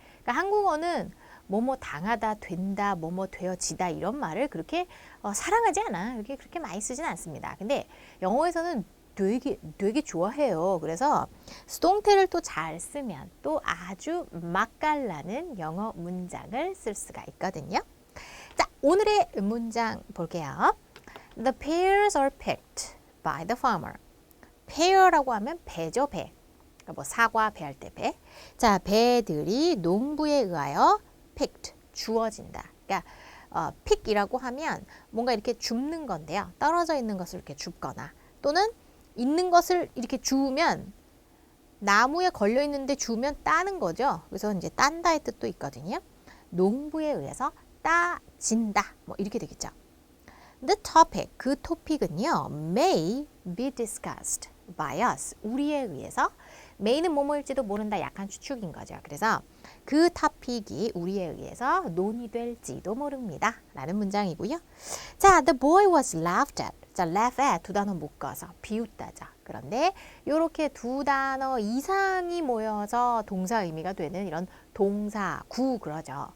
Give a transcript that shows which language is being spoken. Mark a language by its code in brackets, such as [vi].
[ko] 그러니까 한국어는 뭐뭐 당하다, 된다, 뭐뭐 되어지다 이런 말을 그렇게 사랑하지 않아. 이렇게 그렇게 많이 쓰진 않습니다. 근데 영어에서는 되게 좋아해요. 그래서 수동태를 또 잘 쓰면 또 아주 맛깔나는 영어 문장을 쓸 수가 있거든요. 자, 오늘의 문장 볼게요. [en] The pears are picked by the farmer. [ko] pear라고 하면 배죠, 배. 그러니까 뭐 사과 배할 때 배. 자, 배들이 농부에 의하여 picked, 주어진다. 그러니까 pick이라고 하면 뭔가 이렇게 줍는 건데요. 떨어져 있는 것을 이렇게 줍거나 또는 있는 것을 이렇게 주우면 나무에 걸려 있는데 주우면 따는 거죠. 그래서 이제 딴다의 뜻도 있거든요. 농부에 의해서 따진다. 뭐 이렇게 되겠죠. [en] The topic, [ko] 그 토픽은요, [en] may be discussed by us, [ko] 우리에 의해서. may는 뭐뭐일지도 모른다, 약한 추측인 거죠. 그래서 그 토픽이 우리에 의해서 논의될지도 모릅니다. 라는 문장이고요. 자, [en] the boy was laughed at. [ko] 자, laugh at 두 단어 묶어서 비웃다죠. 그런데 이렇게 두 단어 이상이 모여서 동사 의미가 되는 이런 동사구 그러죠.